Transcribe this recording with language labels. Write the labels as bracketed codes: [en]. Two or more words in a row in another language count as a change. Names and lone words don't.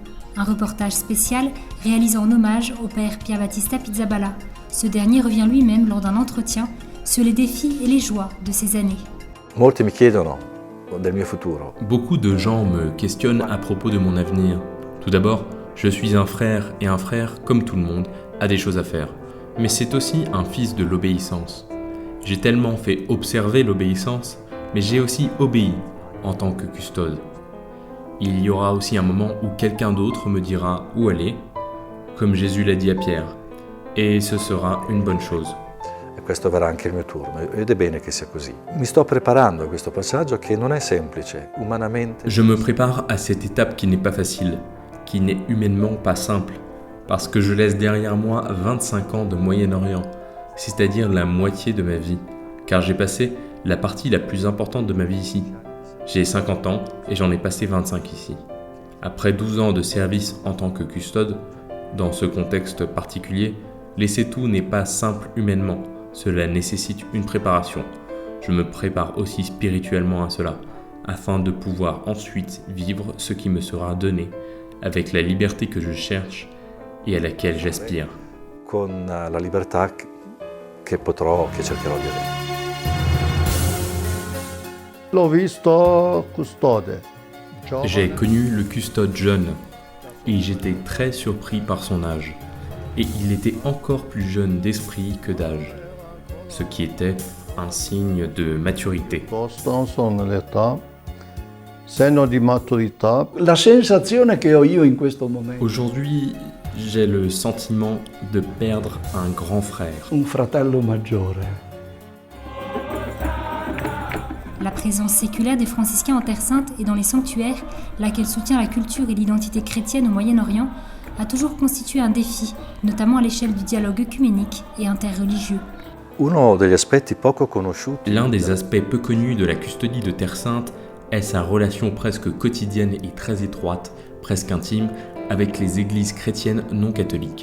[fr] Un reportage spécial réalisé en hommage au père Pier Battista Pizzaballa. Ce dernier revient lui-même lors d'un entretien sur les défis et les joies de ces années. [it] Molti mi chiedono del mio futuro. [fr] Beaucoup de gens me questionnent à propos de mon avenir. Tout d'abord, je suis un frère et un frère, comme tout le monde, a des choses à faire. Mais c'est aussi un fils de l'obéissance. J'ai tellement fait observer l'obéissance, mais j'ai aussi obéi en tant que custode. Il y aura aussi un moment où quelqu'un d'autre me dira où aller, comme Jésus l'a dit à Pierre, et ce sera une bonne chose. [it] E questo verrà anche il mio turno, ed è bene che sia così. Mi sto preparando a questo passaggio che non è semplice, umanamente. [fr] Je me prépare à cette étape qui n'est pas facile, qui n'est humainement pas simple, parce que je laisse derrière moi 25 ans de Moyen-Orient, c'est-à-dire la moitié de ma vie, car j'ai passé la partie la plus importante de ma vie ici. J'ai 50 ans et j'en ai passé 25 ici. Après 12 ans de service en tant que custode, dans ce contexte particulier, laisser tout n'est pas simple humainement, cela nécessite une préparation. Je me prépare aussi spirituellement à cela, afin de pouvoir ensuite vivre ce qui me sera donné, avec la liberté que je cherche et à laquelle j'aspire. [it] Con la libertà che cercherò di avere. L'ho visto custode. [fr] J'ai connu le custode jeune et j'étais très surpris par son âge. Et il était encore plus jeune d'esprit que d'âge, ce qui était un signe de maturité. [it] Sono l'età, segno di maturità. La sensazione che ho io in questo momento. [fr] Aujourd'hui, j'ai le sentiment de perdre un grand frère. [it] Un fratello maggiore. [fr] La présence séculaire des franciscains en Terre Sainte et dans les sanctuaires, laquelle soutient la culture et l'identité chrétienne au Moyen-Orient, a toujours constitué un défi, notamment à l'échelle du dialogue œcuménique et interreligieux. L'un des aspects peu connus de la custodie de Terre Sainte est sa relation presque quotidienne et très étroite, presque intime, avec les églises chrétiennes non catholiques.